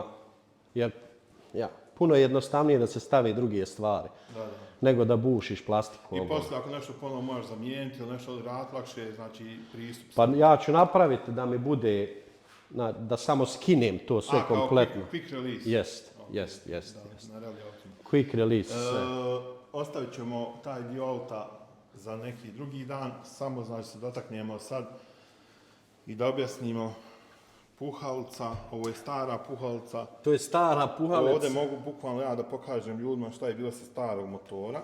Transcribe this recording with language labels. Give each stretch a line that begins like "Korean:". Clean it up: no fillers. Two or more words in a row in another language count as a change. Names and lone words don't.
Croatian: Jer, puno je jednostavnije da se stavi druge stvari, nego da bušiš plastiku. I poslije ako nešto ponovno možeš zamijeniti ili nešto odraditi, lakše je znači pristup. Pa ja ću napraviti da mi bude, da samo skinem to sve kompletno.
English: Quick release.
Croatian: Jest. Na rally autima.
English: Quick release.
Croatian: Ostavit ćemo taj dio auta za neki drugi dan, samo znači se dotaknemo sad i da objasnimo puhalca, ovo je stara puhalca. To je stara puhalica. Ovdje mogu bukvalno ja da pokažem ljudima šta je bilo sa starog motora.